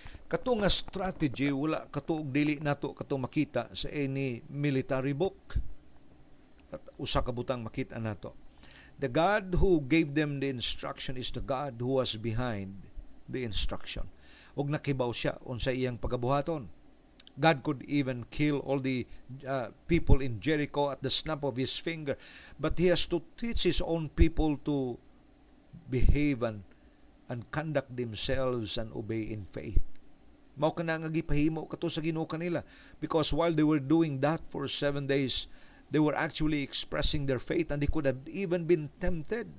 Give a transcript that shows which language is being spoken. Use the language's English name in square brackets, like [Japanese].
[Cebuano] Kato nga strategy wala kato og dili nato kato makita sa [English] any military book. [Cebuano] At usa ka butang makita nato. [English] The God who gave them the instruction is the God who was behind the instruction. [Cebuano] Og nakibaw siya unsa iyang pagabuhaton. [English] God could even kill all the people in Jericho at the snap of his finger, but he has to teach his own people to behave and conduct themselves and obey in faith. [Cebuano] Mao kana nga gipahimo kato sa Ginoo kanila, [English] because while they were doing that for 7 days, they were actually expressing their faith, and they could have even been tempted.